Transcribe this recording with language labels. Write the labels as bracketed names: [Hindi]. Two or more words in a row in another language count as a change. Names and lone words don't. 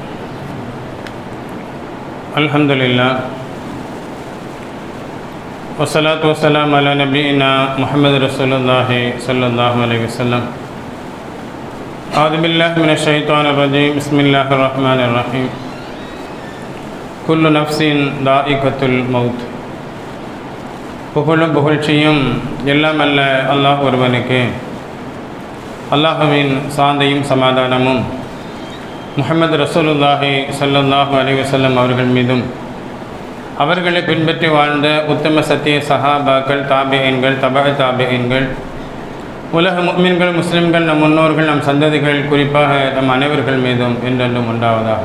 [Arabic] الحمد لله والصلاة والسلام على نبينا محمد رسول الله صلى الله عليه وسلم. أعوذ بالله من الشيطان الرجيم بسم الله الرحمن الرحيم. كل نفس ذائقة الموت. [Tamil] புகழும் புகழ்ச்சியும் எல்லாம் அல்ல அல்லாஹ் ஒருவனுக்கு. அல்லாஹ்வின் சாந்தியும் சமாதானமும் முஹம்மது ரசூலுல்லாஹி [Arabic] صلى الله عليه وسلم [Tamil] அவர்கள் மீதும் அவர்களை பின்பற்றி வாழ்ந்த உத்தம சத்திய சஹாபாக்கள், தாபிஈன்கள், தபஅ தாபிஈன்கள், உலக முஃமின்கள், முஸ்லிம்கள், நம் முன்னோர்கள், நம் சந்ததிகள், குறிப்பாக நம் அனைவர்கள் மீதும் என்றென்றும் உண்டாவதாக.